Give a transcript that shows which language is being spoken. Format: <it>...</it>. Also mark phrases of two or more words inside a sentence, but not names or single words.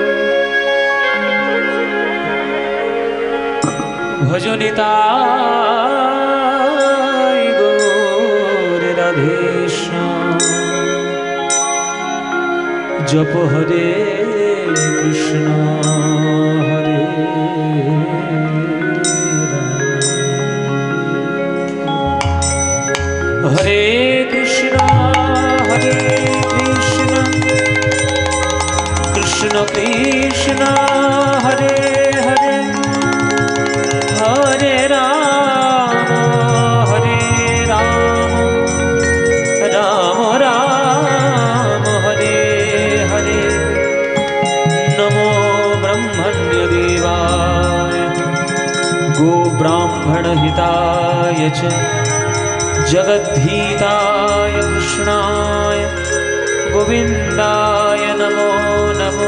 <bn>ভজনিতায় গৌরে রাধেশ্যাম জপ হরে কৃষ্ণ হরে রাম।</bn> <sa>হরে কৃষ্ণ হরে কৃষ্ণ কৃষ্ণ কৃষ্ণ হরে হরে হরে রাম হরে রাম রাম রাম হরে হরে। নমো ব্রহ্মण्य देवाय गो ब्राह्मण हिताय च जगद्धिताय कृष्णाय गोविन्दाय नमो नमो।</sa>